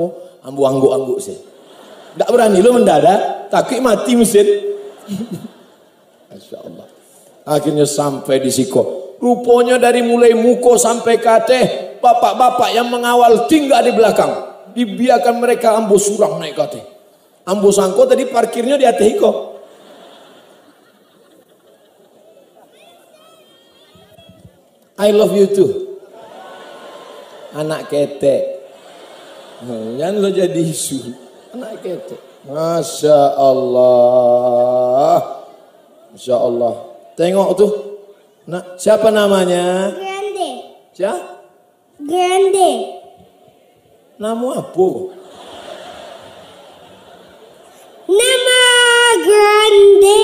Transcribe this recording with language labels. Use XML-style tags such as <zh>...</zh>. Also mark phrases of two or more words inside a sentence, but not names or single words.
<min>Ambo angguk-angguk sih.</min> <id>Tidak berani lo mendadak, takut mati mesin.</id> <ar>ما شاء الله.</ar> <id>Akhirnya sampai di Siko. Rupanya dari mulai muko sampai kateh, bapak-bapak yang mengawal tinggal di belakang.</id> <min>Dibiarkan mereka ambo surang naik kateh. Ambo sangko tadi parkirnya di atas Iko.</min> <en>I love you too.</en> <min>Anak ketek. Jangan lo jadi isu. Anak ketek.</min> <ar>ما شاء الله. ما شاء الله.</ar> <min>Tengok tuh. Nah, siapa namanya?</min> <id>Grande. Siapa? Grande. Nama apa? Nama Grande.</id>